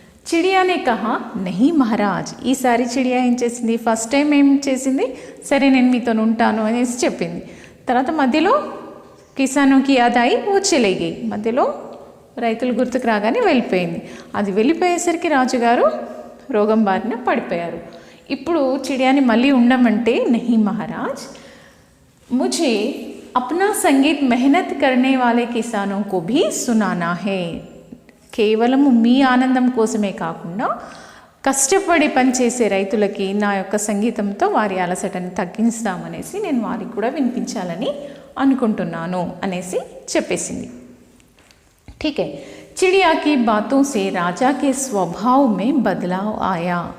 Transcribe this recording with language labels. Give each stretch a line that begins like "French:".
Hindi: చిడియానే కహా నహీ మహారాజ్.
Telugu: ఈసారి చిడియా ఏం చేసింది, ఫస్ట్ టైం ఏం చేసింది, సరే నేను మీతో ఉంటాను అనేసి చెప్పింది. తర్వాత మధ్యలో కిసానుకి
Hindi: యాద్ అయి ఓ చలే గయి.
Telugu: మధ్యలో రైతులు గుర్తుకు రాగానే వెళ్ళిపోయింది. అది వెళ్ళిపోయేసరికి రాజుగారు రోగం బారిన పడిపోయారు. ఇప్పుడు చిడియాని మళ్ళీ ఉండమంటే,
Hindi: నహీ మహారాజ్ ముझे अपना संगीत मेहनत करने वाले किसानों को भी सुनाना है.
Telugu: కేవలం మీ ఆనందం కోసమే కాకుండా కష్టపడి పనిచేసే రైతులకి నా యొక్క సంగీతంతో వారి అలసటని తగ్గిస్తామనేసి నేను వారికి కూడా వినిపించాలని అనుకుంటున్నాను అనేసి చెప్పేసింది.
Hindi: ठीक है. चिड़िया की बातों से राजा के स्वभाव में बदलाव आया.